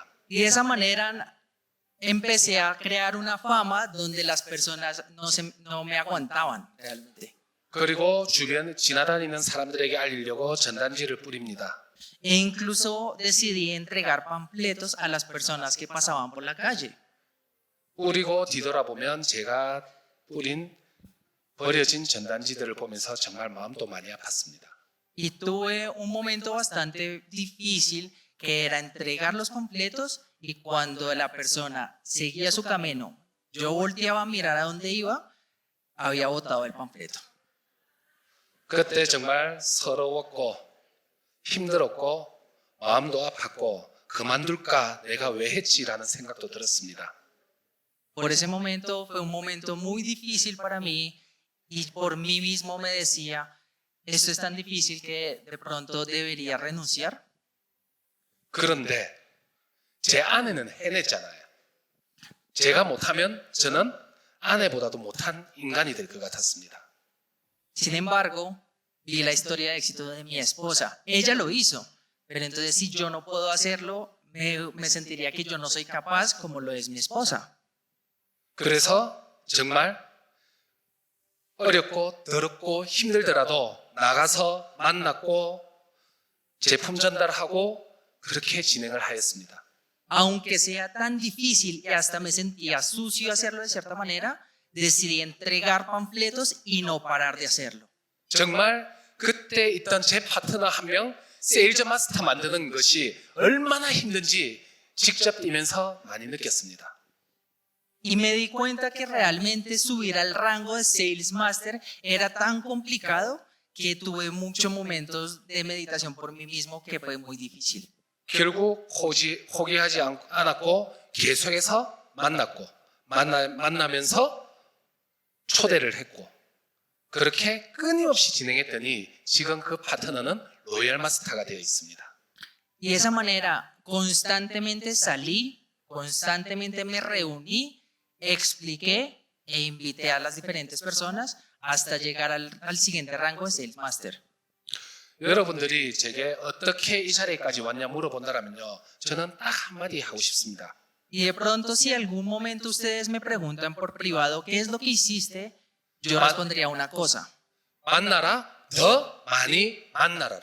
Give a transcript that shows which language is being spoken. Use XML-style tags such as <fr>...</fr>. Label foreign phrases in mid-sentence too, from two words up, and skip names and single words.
<es>Y de esa manera empecé a crear una fama donde las personas no me aguantaban realmente.</es> <ko>그리고 주변 지나다니는 사람들에게 알리려고 전단지를 뿌립니다.</ko> <es>E incluso decidí entregar panfletos a las personas que pasaban por la calle.</es> <ko>뿌리고 뒤돌아보면 제가 뿌린 버려진 전단지들을 보면서 정말 마음도 많이 아팠습니다.</ko> <es>Y tuve un momento bastante difícil que era entregar los panfletos y cuando la persona seguía su camino, yo volteaba a mirar a dónde iba, había botado el panfleto.</es> <ko>그때 정말 서러웠고 힘들었고 마음도 아팠고 그만둘까 내가 왜 했지라는 생각도 들었습니다.</ko> <es>Por ese momento fue un momento muy difícil para mí y por mí mismo me decía, Esto es tan difícil que de pronto debería renunciar.</es> <ko>그런데 제 아내는 해냈잖아요. 제가 못하면 저는 아내보다도 못한 인간이 될 것 같았습니다.</ko> <es>Sin embargo, vi la historia de éxito de mi esposa. Ella lo hizo, pero entonces si yo no puedo hacerlo, me sentiría que yo no soy capaz como lo es mi esposa.</es> <ko>그래서 정말 어렵고 더럽고 힘들더라도 나가서 만났고 제품 전달하고 그렇게 진행을 하였습니다.</ko> <es>Aunque sea tan difícil y hasta me sentía sucio hacerlo de cierta manera, decidí entregar panfletos y no parar de hacerlo.</es> <ko>정말 그때 있던 제 파트너 한 명 세일즈 마스터 만드는 것이 얼마나 힘든지 직접 뛰면서 많이 느꼈습니다.</ko> <es>Y me di cuenta que realmente subir al rango de Sales Master era tan complicado que tuve muchos momentos de meditación por mí mismo que fue muy difícil.</es> <ko>결국 포기하지 않았고 계속해서 만나면서 초대를 했고 그렇게 끊임없이 진행했더니 지금 그 파트너는 로얄 마스터가 되어 있습니다.</ko> <es>Y de esa manera constantemente salí, constantemente me reuní, expliqué e invité a las diferentes personas hasta llegar al siguiente rango de Sales Master.</es> <ko>여러분들이 제게 어떻게 이 자리까지 왔냐 물어본다면요, 저는 딱 한마디 하고 싶습니다.</ko> <es>Y de pronto si algún momento ustedes me preguntan por privado qué es lo que hiciste, yo respondría una cosa.</es> <ko>만나라, 더 많이 만나라라고.</ko>